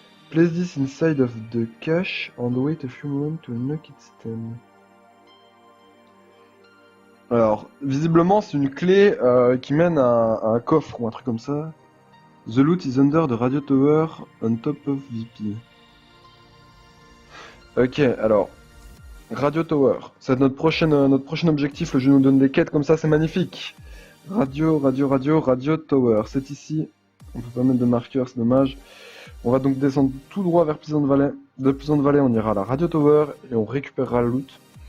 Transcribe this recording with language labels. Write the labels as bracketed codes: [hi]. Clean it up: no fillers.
[en] Place this inside of the cache and wait a few moments to unlock its stem. [fr] Alors, visiblement, c'est une clé qui mène à un coffre ou un truc comme ça. [en] The loot is under the radio tower on top of VP. [fr] Ok, alors, radio tower, c'est notre prochain objectif. Le jeu nous donne des quêtes comme ça, c'est magnifique. Radio tower, c'est ici. On peut pas mettre de marqueur, c'est dommage. On va donc descendre tout droit vers Pleasant Valley. De Pleasant Valley, on ira à la radio tower et on récupérera le loot.